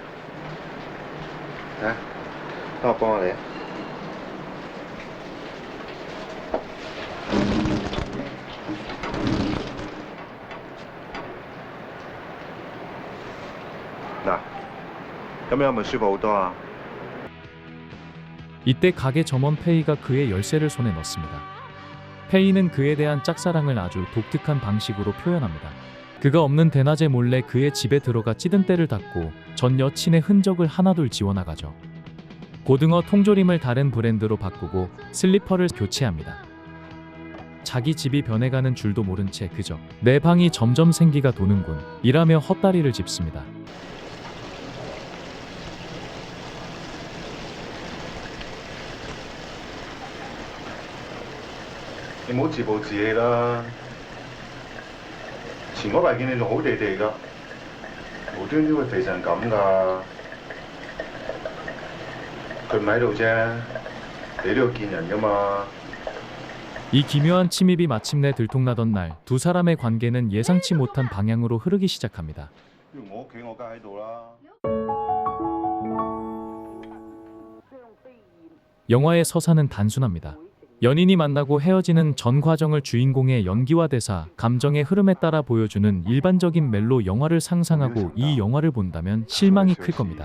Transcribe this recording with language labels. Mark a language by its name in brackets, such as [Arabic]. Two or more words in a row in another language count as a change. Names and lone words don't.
[Cantonese] 啊，等我幫下你。嗱，咁樣係咪舒服好多啊？ [Korean] 이때 가게 점원 페이가 그의 열쇠를 손에 넣습니다. 페이는 그에 대한 짝사랑을 아주 독특한 방식으로 표현합니다. 그가 없는 대낮에 몰래 그의 집에 들어가 찌든 때를 닦고 전 여친의 흔적을 하나둘 지워나가죠. 고등어 통조림을 다른 브랜드로 바꾸고 슬리퍼를 교체합니다. 자기 집이 변해가는 줄도 모른 채 그저 내 방이 점점 생기가 도는군 이라며 헛다리를 짚습니다. [Cantonese] 你唔好自暴自棄啦！前嗰排見你仲好地地㗎，無端端會肥成咁㗎？佢唔喺度啫， 你都要見人噶嘛。 [Korean] 이 기묘한 침입이 마침내 들통나던 날 두 사람의 관계는 예상치 못한 방향으로 흐르기 시작합니다. [Cantonese] 我屋企我梗喺度啦。 [Korean] 영화의 서사는 단순합니다. 연인이 만나고 헤어지는 전 과정을 주인공의 연기와 대사, 감정의 흐름에 따라 보여주는 일반적인 멜로 영화를 상상하고 이 영화를 본다면 실망이 클 겁니다.